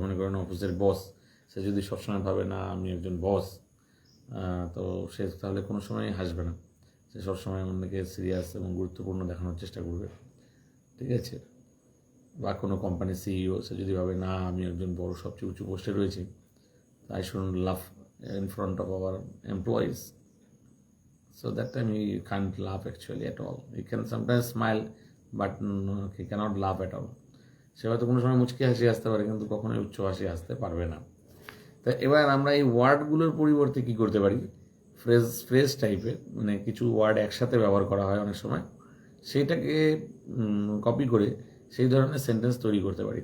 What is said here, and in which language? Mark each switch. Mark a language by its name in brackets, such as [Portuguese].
[Bangla] মনে করেন অফিসের বস, সে যদি সবসময় ভাবে না আমি একজন বস, তো সে তাহলে কোনো সময় হাসবে না, সে সবসময় অন্যকে সিরিয়াস এবং গুরুত্বপূর্ণ দেখানোর চেষ্টা করবে। ঠিক আছে? বা কোনো কোম্পানির সিইও, সে যদি ভাবে না আমি একজন বড় সবচেয়ে উঁচু পোস্টে রয়েছি, [English] I shouldn't laugh in front of our employees. So that time he can't laugh actually at all. He can sometimes smile, but he cannot laugh at all. [Bangla] সে হয়তো কোনো সময় মুচকি হাসি আসতে পারে, কিন্তু কখনোই উচ্চ হাসি আসতে পারবে না। তা এবার আমরা এই ওয়ার্ডগুলোর পরিবর্তে কি করতে পারি, ফ্রেজ টাইপের মানে কিছু ওয়ার্ড একসাথে ব্যবহার করা হয় অনেক সময়, সেইটাকে কপি করে সেই ধরনের সেন্টেন্স তৈরি করতে পারি।